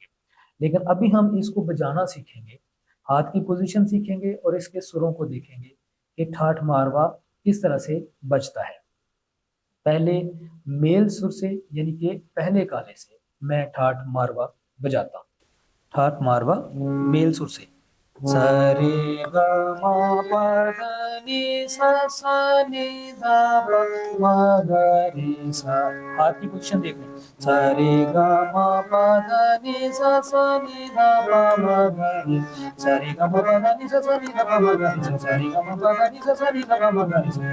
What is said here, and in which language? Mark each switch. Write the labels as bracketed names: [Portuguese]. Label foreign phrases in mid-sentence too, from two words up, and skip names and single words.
[Hindi] लेकिन अभी हम इसको बजाना सीखेंगे, हाथ की पोजीशन सीखेंगे और इसके सुरों को देखेंगे कि ठाठ मारवा किस तरह से बजता है। पहले मेल सुर से, यानी कि पहले काले से मैं ठाठ मारवा बजाता हूँ। ठाठ मारवा मेल सुर से सरे ग म प ध नि सा सा नि ध प म ग रे सा। हाथ की पोजीशन देख लें। सरे ग म प ध नि सा सा नि ध प म ग रे। सरे ग म प ध नि सा सा नि ध प म ग रे सा। सरे ग म प ध नि सा सा नि ध प म ग रे सा।